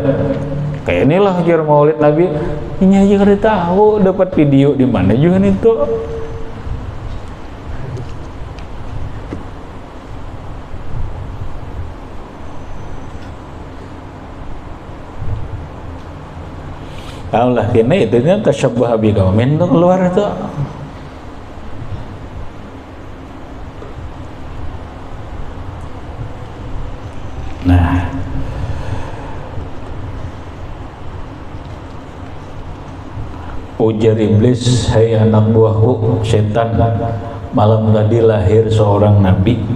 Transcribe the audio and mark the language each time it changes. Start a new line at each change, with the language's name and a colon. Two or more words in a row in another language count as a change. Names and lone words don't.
Banjar: Kayak inilah jar maulid Nabi. Ini aja kada tahu dapat video di mana juga itu. Tahu lah kini itu kan
Arabic: تشبه بقوم
Banjar: tuh keluar itu.
Indonesian: Nah, ujar iblis, hai anak buahku setan, malam tadi lahir seorang nabi.